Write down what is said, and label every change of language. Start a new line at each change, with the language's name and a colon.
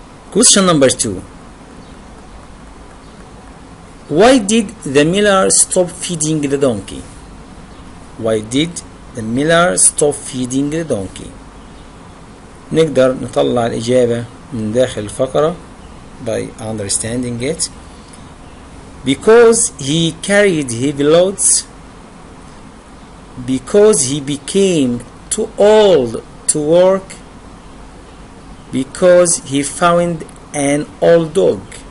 English: Question number 2. Why did the miller stop feeding the donkey? Why did the miller stop feeding the donkey?
Arabic: نقدر نطلع الإجابة من داخل الفقرة
English: by understanding it. Because he carried heavy loads. Because he became too old to work. Because he found an old dog.